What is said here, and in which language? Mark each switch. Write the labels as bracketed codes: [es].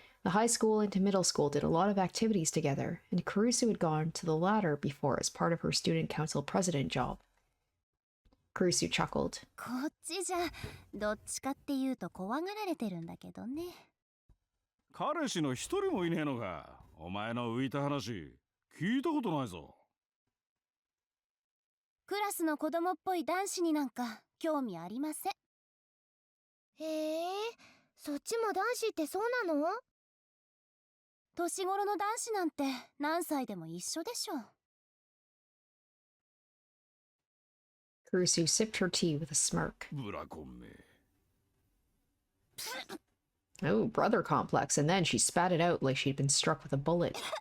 [en] The high school and middle school did a lot of activities together, and Kurusu had gone to the latter before as part of her student council president job. Kurusu chuckled. [ja] こっちじゃどっちかっていうと怖がられてるんだけどね。彼氏の一人もいねえのか。お前の浮いた話聞いたことないぞ。クラスの子供っぽい男子になんか興味ありません。へえ、そっちも男子ってそうなの？年頃の男子なんて何歳でも一緒でしょ。 [en] Kurusu sipped her tea with a smirk. [ja] ブラコンめ。 [en] Oh, brother complex, and then she spat it out like she'd been struck with a bullet.